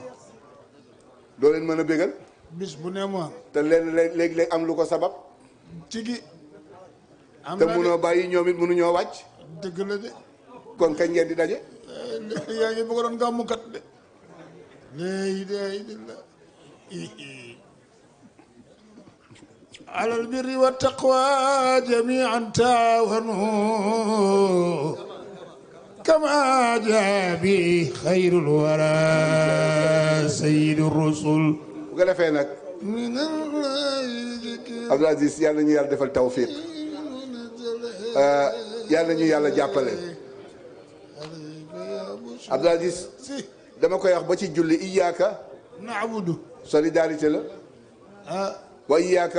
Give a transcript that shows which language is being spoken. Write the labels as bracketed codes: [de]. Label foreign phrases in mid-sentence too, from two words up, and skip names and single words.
[wo] doo leen mën a bégal. bis bu ne mu am. te leen léeg-léeg am lu ko sabab. tigi. am te na munoo bàyyi ñoom it munuñoo wàcc. dëgg la de. kon kañ ngeen di daje. yaa ngi bëgg doon gàmmukat de. léegi de la. [ar] على البر والتقوى جميعا تعاونوا كما جاء به خير الورى سيد الرسل. [wo] bu ko defee nag. Abdou Aziz yàlla ñu yàlla defal tawfiq. yàlla ñu yàlla jàppale. Abdou Aziz dama koy wax ba ci julli iyyaka na'budu solidarité la. [ar] وإياك